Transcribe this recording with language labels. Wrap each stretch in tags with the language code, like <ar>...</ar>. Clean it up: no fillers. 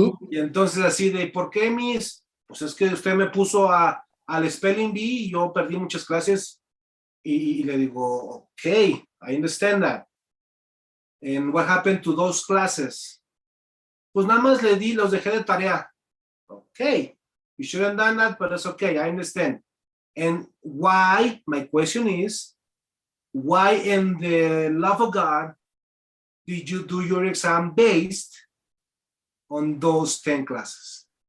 <es>Y entonces así de, ¿por qué, mis? Pues es que usted me puso al spelling bee y yo perdí muchas clases y le digo,</es> <en>okay, I understand that. And what happened to those classes?</en> <es>Pues nada más los dejé de tarea.</es> <en>Okay, you shouldn't have done that, but that's okay, I understand. And why, my question is, why in the love of God did you do your exam based on those 10 classes?</en>